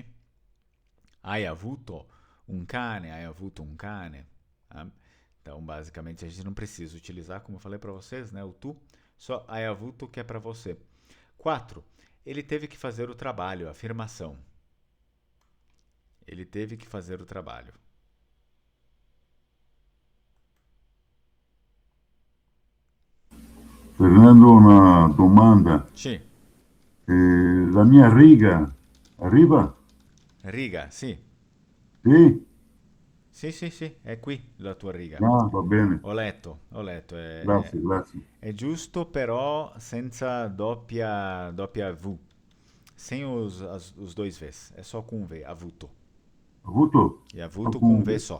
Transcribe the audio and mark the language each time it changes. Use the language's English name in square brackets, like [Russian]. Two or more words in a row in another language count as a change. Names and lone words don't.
[Italian] Hai avuto um cane? Hai avuto um cane? [Portuguese] Tá? Então, basicamente, a gente não precisa utilizar, como eu falei para vocês, né? O tu. Só [Italian] hai avuto [Portuguese] que é para você. 4. Ele teve que fazer o trabalho. Afirmação. Ele teve que fazer o trabalho. Fernando, [Italian] una domanda. Sì. La mia riga arriva? Riga, sì. Sì? Sì, è qui la tua riga. No, va bene. Ho letto, Grazie, grazie. è giusto però senza doppia V, [Portuguese] sem os dois Vs, é só com um V, [Italian] avuto. Avuto? [Portuguese] E avuto com um V só.